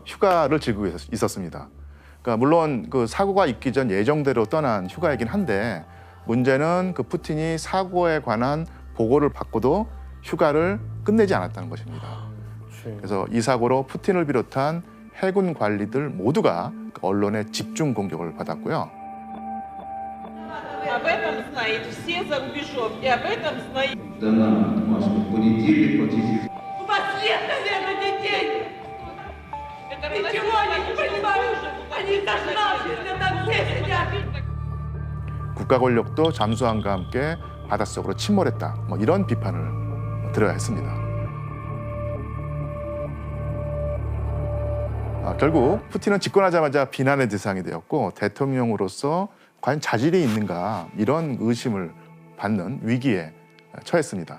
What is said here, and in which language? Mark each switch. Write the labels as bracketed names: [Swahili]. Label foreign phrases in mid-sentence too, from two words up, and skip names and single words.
[Korean] 휴가를 즐기고 있었습니다. 그러니까 물론 그 사고가 있기 전 예정대로 떠난 휴가이긴 한데 문제는 그 푸틴이 사고에 관한 보고를 받고도 휴가를 끝내지 않았다는 것입니다. 그래서 이 사고로 푸틴을 비롯한 해군 관리들 모두가 언론의 집중 공격을 받았고요. [Russian] Об этом знают все за рубежом, и об этом знает... У вас нет, наверное, детей! Это ничего они не понимают! Они зажравшись, там все сидят! [Korean] 국가 권력도 잠수함과 함께 바닷속으로 침몰했다. 뭐 이런 비판을 들어야 했습니다. 결국 푸틴은 집권하자마자 비난의 대상이 되었고 대통령으로서 과연 자질이 있는가 이런 의심을 받는 위기에 처했습니다.